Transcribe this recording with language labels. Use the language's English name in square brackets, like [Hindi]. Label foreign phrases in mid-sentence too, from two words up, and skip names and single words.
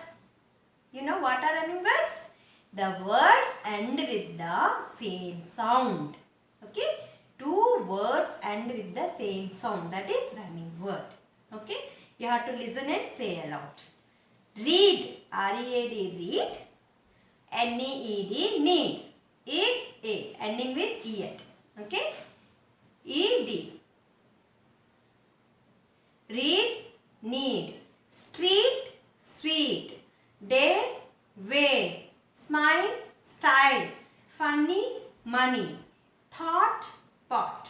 [English] You know what are rhyming words? The words end with the same sound. Okay? 2 words end with the same sound. That is rhyming word. Okay? You have to listen and say aloud. Read. R-E-A-D. Read. N-E-E-D. Need. Eat. Ending with E-D. Okay? E-D. Read. Need. Street. Sweet. Day. Way. Smile, style, funny, money, thought, pot.